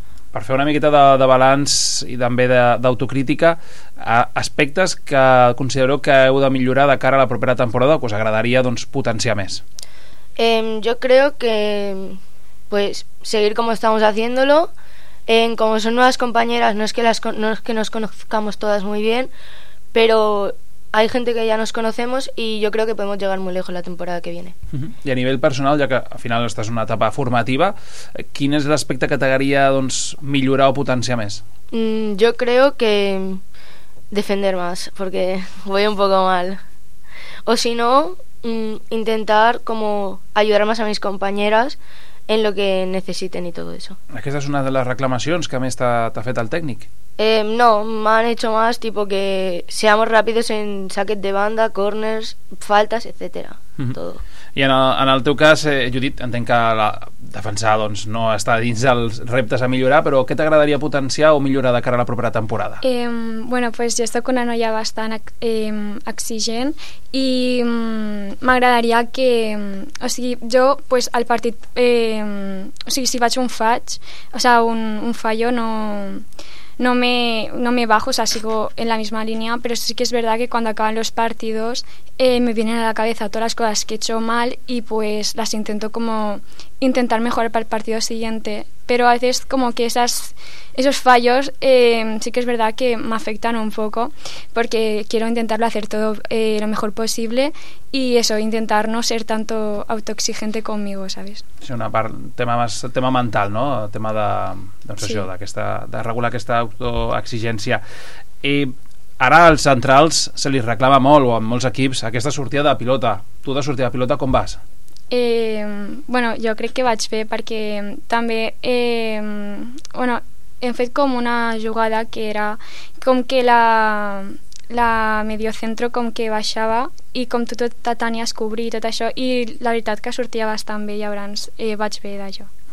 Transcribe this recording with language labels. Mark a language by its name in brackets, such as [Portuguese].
[Catalan] Per fer una miqueta de balanç i també d'autocrítica, aspectes que considero que heu de millorar de cara a la propera temporada, que us agradaria doncs potenciar més. [Spanish] Jo creo que pues seguir como estamos haciéndolo. Como son nuevas compañeras, no es que nos conozcamos todas muy bien, pero hay gente que ya nos conocemos y yo creo que podemos llegar muy lejos la temporada que viene. Uh-huh. Y a nivel personal, ya que al final esta es una etapa formativa, [Catalan] ¿quin és l'aspecte que t'agradaria doncs millorar o potenciar més? [Spanish] Yo creo que defender más, porque voy un poco mal. O si no, intentar como ayudar más a mis compañeras en lo que necesiten y todo eso. [Catalan] ¿Aquesta és una de les reclamacions que més t'ha fet el tècnic? [Spanish] No, m'han hecho más, tipo que seamos rápidos en saques de banda, corners, faltas, etcétera, mm-hmm. todo. [Catalan] I en el teu cas, Judit, entenc que la defensar doncs no està dins dels reptes a millorar, però què t'agradaria potenciar o millorar de cara a la propera temporada? [Spanish] Bueno, pues yo estoy con [Catalan] una noia bastant exigent i m'agradaria que, o sigui, jo pues al partit o sigui, si vaig un faig, [Spanish] o sea, un fallo, no me bajo, o sea, sigo en la misma línea, pero sí que es verdad que cuando acaban los partidos me vienen a la cabeza todas las cosas que he hecho mal y pues las intento como intentar mejorar para el partido siguiente, pero a veces como que esos fallos sí que es verdad que me afectan un poco, porque quiero intentarlo hacer todo lo mejor posible y eso, intentar no ser tanto autoexigente conmigo, ¿sabes? [Catalan] Sí, una part, tema mental, ¿no? Tema de, doncs, sí. Això, de regular aquesta autoexigència. I ara als centrals se li reclama molt, o a molts equips, aquesta sortida de pilota. Tu de sortida de pilota com vas? Bueno, jo crec que vaig bé, perquè també bueno, hem fet com una jugada que era com que la mediocentro com que baixava i com tu tot t'anies cobrir i tot això, i la veritat que sortia bastant bé, llavors vaig bé d'això.